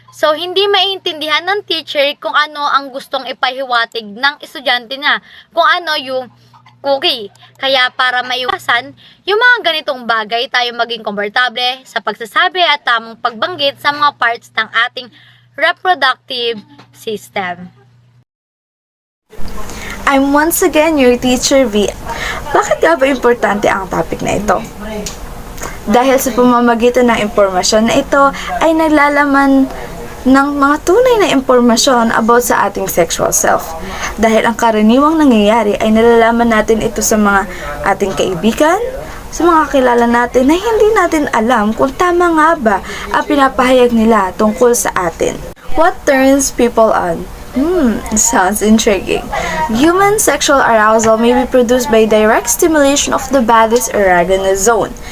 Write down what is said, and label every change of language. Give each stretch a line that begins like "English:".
Filipino: So, hindi maiintindihan ng teacher kung ano ang gustong ipahiwatig ng estudyante niya, kung ano yung cookie. Kaya para maiwasan yung mga ganitong bagay, tayo maging komportable sa pagsasabi at tamang pagbanggit sa mga parts ng ating reproductive system.
English: I'm once again your teacher V.
Filipino: Bakit nga ba importante ang topic na ito? Dahil sa pamamagitan ng impormasyon na ito ay naglalaman ng mga tunay na impormasyon about sa ating sexual self. Dahil ang karaniwang nangyayari ay nalalaman natin ito sa mga ating kaibigan, sa mga kilala natin na hindi natin alam kung tama nga ba ang pinapahayag nila tungkol sa atin.
English: What turns people on? Sounds intriguing. Human sexual arousal may be produced by direct stimulation of the body's erogenous zone.